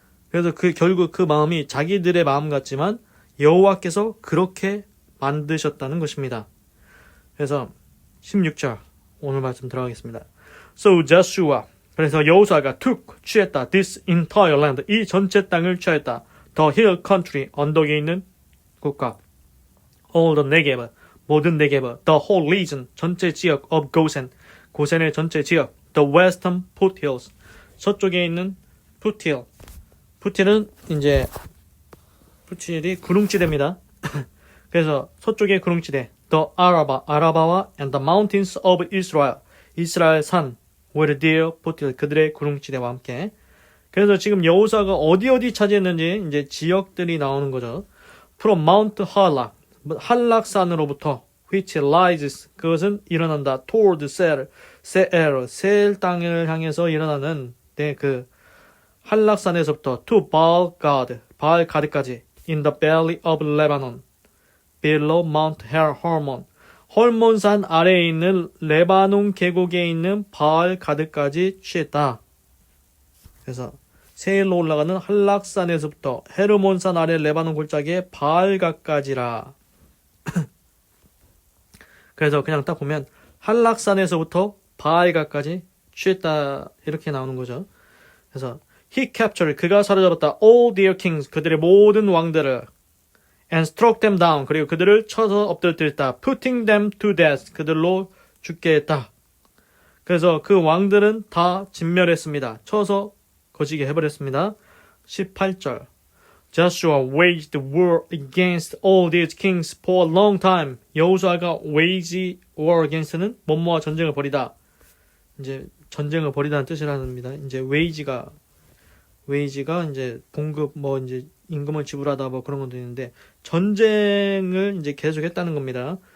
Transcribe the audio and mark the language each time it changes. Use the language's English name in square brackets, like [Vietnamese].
[Korean] 그래서 결국 그 마음이 자기들의 마음 같지만 여호와께서 그렇게 만드셨다는 것입니다. 그래서 16절 오늘 말씀 들어가겠습니다. [English] So Joshua, [Korean] 그래서 여호수아가 취했다. [English] This entire land, [Korean] 이 전체 땅을 취했다. [English] The hill country, [Korean] 언덕에 있는 국가. [English] All the Negev, [Korean] 모든 네게브. [English] The whole region, [Korean] 전체 지역 [English] of Gosen, [Korean] 고센의 전체 지역. [English] The western foothills, [Korean] 서쪽에 있는 푸틸. 푸틸은 이제 푸틸이 구릉지대입니다. 그래서 서쪽의 구릉지대. [English] The 아라바와 and the mountains of Israel, [Korean] 이스라엘 산 [English] were their 푸틸, [Korean] 그들의 구릉지대와 함께. 그래서 지금 여호수아가 어디 차지했는지 이제 지역들이 나오는 거죠. [English] From Mount Halak, [Korean] 한락산으로부터 [English] which rises, [Korean] 그것은 일어난다. toward 세엘 땅을 향해서 일어나는 그 한락산에서부터 to 바알가드까지 [English] in the valley of Lebanon below Mount Hermon, [Korean] 헐몬산 아래에 있는 레바논 계곡에 있는 바알가드까지 취했다. 그래서 세일로 올라가는 한락산에서부터 헤르몬산 아래 레바논 골짜기의 바알가까지라. 그래서 그냥 딱 보면 한락산에서부터 바알가까지 취했다 이렇게 나오는 거죠. 그래서 [English] he captured, [Korean] 그가 사로잡았다. [English] all their kings, [Korean] 그들의 모든 왕들을 [English] and struck them down. [Korean] 그리고 그들을 쳐서 엎드렸다. [English] putting them to death. [Korean] 그들로 죽게 했다. 그래서 그 왕들은 다 진멸했습니다. 쳐서 거지게 해버렸습니다. 18절. [English] Joshua waged war against all these kings for a long time. [Korean] 여호수아가 wage war against는 뭐뭐와 전쟁을 벌이다. 이제 전쟁을 벌이다는 뜻이랍니다. 이제 wage가 이제 봉급 뭐 이제 임금을 지불하다 뭐 그런 것도 있는데 전쟁을 이제 계속했다는 겁니다.